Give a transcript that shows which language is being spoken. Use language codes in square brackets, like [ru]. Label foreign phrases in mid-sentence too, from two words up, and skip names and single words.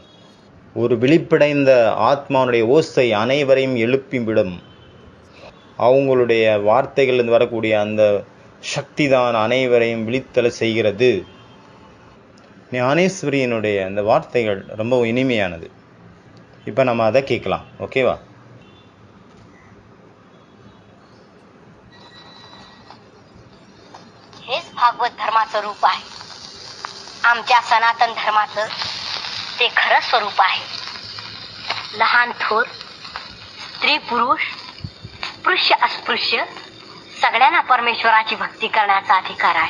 [ta] ஒரு விழிப்படைந்த ஆத்மாவுடைய ஓசை அனைவரையும் எழுப்பிவிடும். அவங்களுடைய வார்த்தைகளிலிருந்து வரக்கூடிய அந்த சக்தி தான் அனைவரையும் விழித்தல செய்கிறது. ஞானேஸ்வரியினுடைய அந்த வார்த்தைகள் ரொம்ப இனிமையானது. இப்போ நம்ம அதை கேட்கலாம். ஓகேவா? [mr] हेच भागवत धर्माचं रूप आहे. आमच्या सनातन धर्माचं ते खरं स्वरूप आहे. लहान थोर, स्त्री पुरुष, स्पृश्य अस्पृश्य सगळ्यांना परमेश्वराची भक्ती करण्याचा अधिकार आहे.